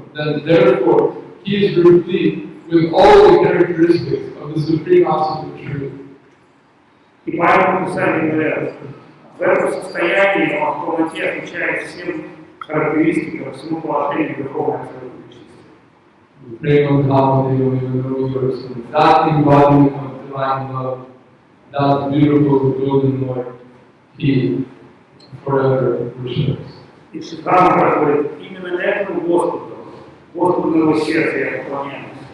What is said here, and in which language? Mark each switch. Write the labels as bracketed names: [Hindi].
[English] Then therefore, he is replete with all the characteristics of the Supreme Absolute Truth. [Russian] И поэтому Писание говорят, в этом состоянии он в полноте отвечает всем характеристикам, всему положению духовной личности. [English] That embodiment of divine love, that beautiful golden Lord, he forever worships. [Russian] И Дхам говорит, именно этому Господу, Господу моего сердца я поклоняюсь.